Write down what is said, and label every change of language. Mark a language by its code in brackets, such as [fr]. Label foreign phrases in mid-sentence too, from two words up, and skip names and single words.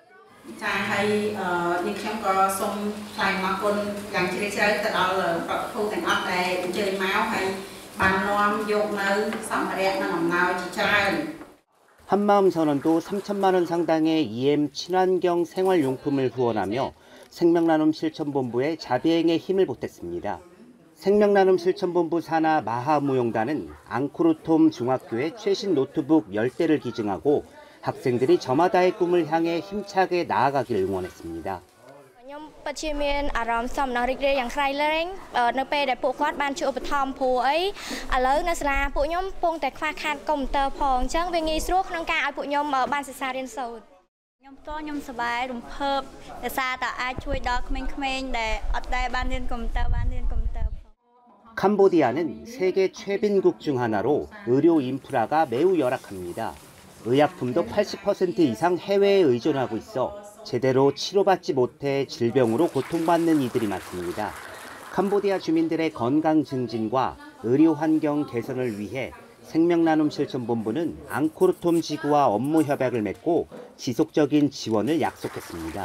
[ko] 한마음 선언도 3천만 원 상당의 EM 친환경 생활용품을 후원하며 생명나눔 실천본부의 자비행에 힘을 보탰습니다. 생명나눔 실천본부 산하 마하무용단은 앙코르톰 중학교에 최신 노트북 10대를 기증하고 학생들이 저마다의 꿈을 향해 힘차게 나아가길 응원했습니다. [km] ខ្ញុំពិតជាមានអារម្មណ៍សំណោះរីករាយយ៉ាងក្រៃលែងនៅពេលដែលពួកគាត់បានជួយឧបត្ថម្ភព្រោះអីឥឡូវនៅសាលាពួកខ្ញុំកំពុងតែខ្វះខាតកុំព្យូទ័រផងអញ្ចឹងវាងាយស្រួលក្នុងការឲ្យពួកខ្ញុំបានសិក្សារៀនសូត្រខ្ញុំផ្ទាល់ខ្ញុំសប្បាយរំភើបដោយសារតែអាចជួយដល់ក្មេងៗដែលអត់ដែលបានរៀនកុំព្យូទ័របានរៀនកុំព្យូទ័រ [ko] 캄보디아는 세계 최빈국 중 하나로 의료 인프라가 매우 열악합니다. 의약품도 80% 이상 해외에 의존하고 있어 제대로 치료받지 못해 질병으로 고통받는 이들이 많습니다. 캄보디아 주민들의 건강 증진과 의료 환경 개선을 위해 생명나눔 실천본부는 앙코르톰 지구와 업무 협약을 맺고 지속적인 지원을 약속했습니다.